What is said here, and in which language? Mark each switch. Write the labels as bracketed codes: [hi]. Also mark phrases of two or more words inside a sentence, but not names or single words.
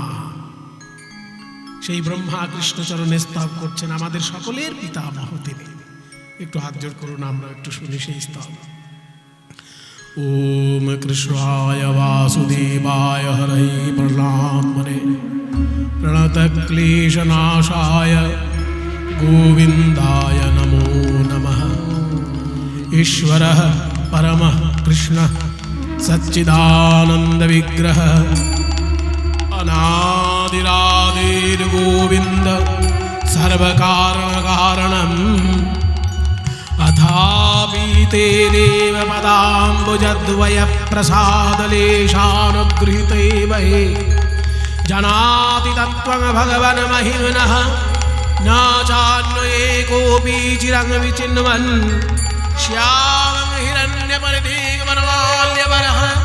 [bn] সেই ব্রহ্মা কৃষ্ণচরণে স্তব করছেন, আমাদের সকলের পিতামহ তিনি। একটু হাত জোড় করুন, আমরা একটু শুনি সেই স্তব। [sa] ওম কৃষ্ণায় বাসুদেবায় হরে প্রহ্লাদমনে প্রণতক্লেশনাশায় গোবিন্দায় নমো নমঃ। ईश्वरः परमः कृष्णः सच्चिदानंद विग्रह अनादिरादिर्गोविन्द सर्वकारण कारणम् अथापि तेरेव पदाम्बुजद्वय प्रसादलेशानुगृहीते वै जनाति तत्त्वं भगवन् महिम्नः न चान्वये कोऽपि चिरं विचिन्वन् श्यामं हिरण्यपरिधिर्मनमाल्यवरः